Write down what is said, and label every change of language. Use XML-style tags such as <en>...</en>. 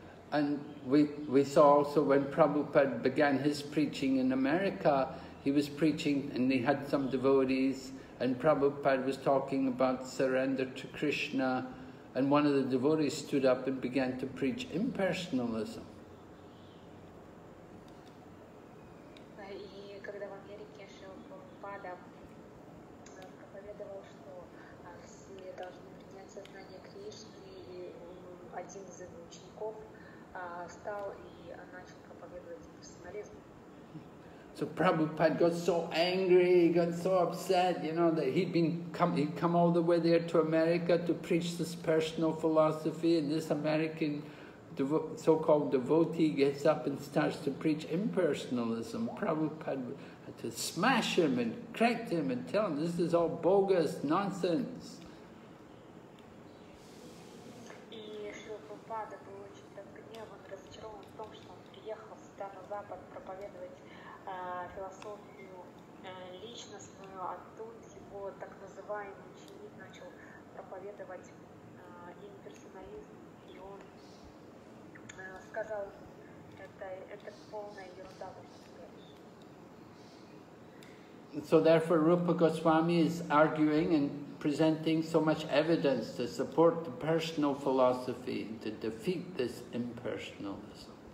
<en>And we saw also when Prabhupada began his preaching in America, he was preaching and he had some devotees, and Prabhupada was talking about surrender to Krishna, and one of the devotees stood up and began to preach impersonalism.</en> <ru>И когда в Америке Шрила Прабхупада проповедовал, что все должны принять сознание Кришны, и один из его учеников встал и начал проповедовать персонализм.</ru> <en>So Prabhupada got so angry, he got so upset, you know, that he'd come all the way there to America to preach this personal philosophy, and this American so-called devotee gets up and starts to preach impersonalism. Prabhupada had to smash him and correct him and tell him this is all bogus nonsense.</en> <ru>И Шрила Прабхупада был очень так гневан, разочарован в том, что он приехал сюда на Запад проповедовать философию личностную, а тут его так называемый ученик начал проповедовать имперсонализм, и он сказал, это полная ерунда, то, что ты говоришь.</ru> <en>So therefore Rupa Goswami is arguing and presenting so much evidence to support the personal philosophy, to defeat this impersonalism.</en>